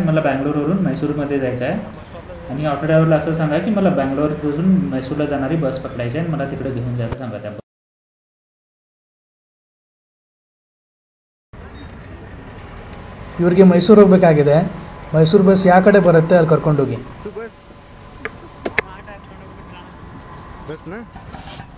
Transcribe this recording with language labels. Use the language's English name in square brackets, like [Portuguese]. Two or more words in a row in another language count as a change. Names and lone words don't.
[Marathi] मला बँगलोरवरून मैसूरमध्ये जायचं आहे आणि ऑटो ड्रायव्हरला असं सांगा की मला बँगलोरपासून मैसूरला जाणारी बस पकडायची आहे आणि मला तिकडे घेऊन जायला सांगा. त्या [Kannada] ಇವ್ರಿಗೆ ಮೈಸೂರು ಹೋಗಬೇಕಾಗಿದೆ. ಮೈಸೂರು ಬಸ್ ಯಾವ ಕಡೆ ಬರುತ್ತೆ ಅಲ್ಲಿ ಕರ್ಕೊಂಡೋಗಿ. ಬಸ್